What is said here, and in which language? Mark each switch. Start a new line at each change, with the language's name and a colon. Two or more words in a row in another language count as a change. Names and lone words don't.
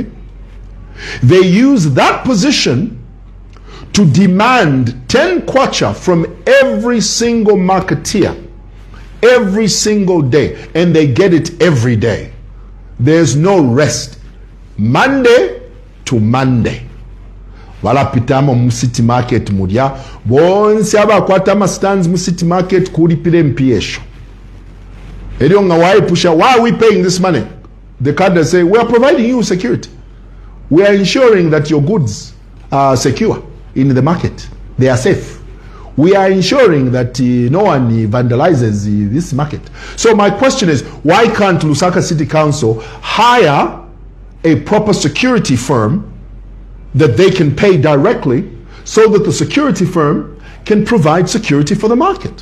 English: They use that position to demand 10 kwacha from every single marketeer every single day, and they get it every day. There's no rest. Monday to Monday.
Bemba: Valapitamo mu City Market mudia bonse abakwata ama stands mu City Market kulipire mpiesho. Elio nga why pusha, why are we paying this money?
English: The cadres say, we are providing you security. We are ensuring that your goods are secure in the market. They are safe. We are ensuring that no one vandalizes this market. So my question is, why can't Lusaka City Council hire a proper security firm that they can pay directly so that the security firm can provide security for the market?